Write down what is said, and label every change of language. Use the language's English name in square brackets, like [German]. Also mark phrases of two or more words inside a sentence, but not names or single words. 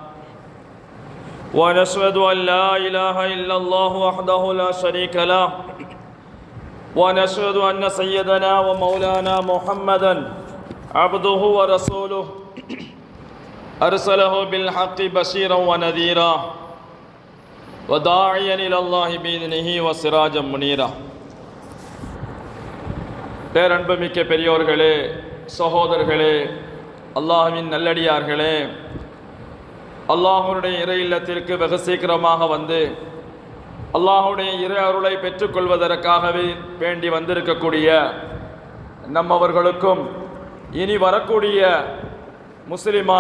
[Arabic] ونشهد أن لا إله إلا الله وحده لا شريك له ونشهد أن سيدنا ومولانا محمدا عبده ورسوله أرسله بالحق بشيرا ونذيرا وَدَاعِيًا إِلَى اللَّهِ بِإِذْنِهِ وَسِرَاجًا مُنِيرًا. [Tamil] பேரன்புமிக்க பெரியோர்களே, சகோதரர்களே, அல்லாஹ்வின் நல்லடியார்களே, அல்லாஹ்வுடைய இறை இல்லத்திற்கு வெகு சீக்கிரமாக வந்து அல்லாஹ்வுடைய இறை அருளை பெற்றுக்கொள்வதற்காகவே வேண்டி வந்திருக்கக்கூடிய நம்மவர்களுக்கும் இனி வரக்கூடிய முஸ்லிமான